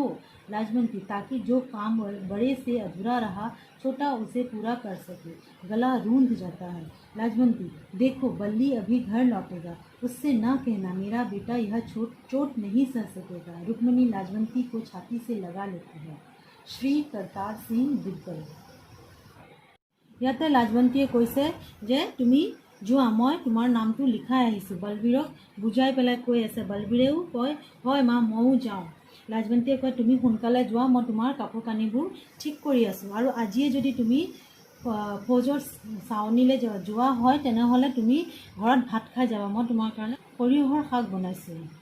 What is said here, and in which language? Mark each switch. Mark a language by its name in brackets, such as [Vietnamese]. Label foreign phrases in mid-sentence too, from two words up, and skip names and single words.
[Hindi] लाजवंती, ताकि जो काम बड़े से अधूरा रहा, छोटा उसे पूरा कर सके। गला रूंध जाता है। लाजवंती, देखो बल्ली अभी घर लौटेगा, उससे ना कहना मेरा बेटा यह चोट नहीं सह सकेगा। रुक्मिणी लाजवंती को छाती से लगा लेती है। श्री करतार सिंह दिग्गल। [Assamese] ইয়াতে লাজৱন্তীয়ে কৈছে যে তুমি যোৱা, মই তোমাৰ নামটো লিখাই আহিছোঁ। বলবীৰক বুজাই পেলাই কৈ আছে। বলবীৰেও কয়, হয় মা, ময়ো যাওঁ। লাজৱন্তীয়ে কয়, তুমি সোনকালে যোৱা, মই তোমাৰ কাপোৰ কানিবোৰ ঠিক কৰি আছোঁ, আৰু আজিয়ে যদি তুমি ফৌজৰ চাৱনীলৈ যোৱা হয় তেনেহ'লে তুমি ঘৰত ভাত খাই যাবা, মই তোমাৰ কাৰণে সৰিয়হৰ শাক বনাইছোঁ।